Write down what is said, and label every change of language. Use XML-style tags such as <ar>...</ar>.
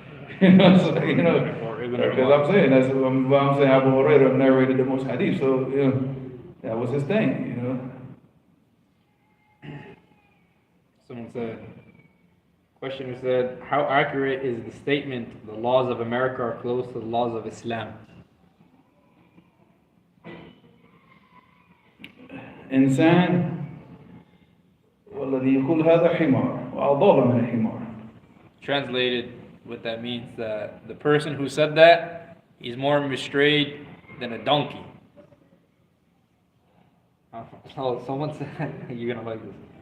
<en>Because I'm saying, that's what I'm saying, Abu Hurairah narrated the most hadith, so, that was his thing, Someone said, questioner said, how accurate is the statement, the laws of America are close to the laws of Islam?</en> <ar>إنسان والذي يقول هذا حمار وأضل من الحمار.</ar> <en>Translated, what that means, that the person who said that, he's more mistrayed than a donkey. Oh, someone said, you're gonna like this.</en>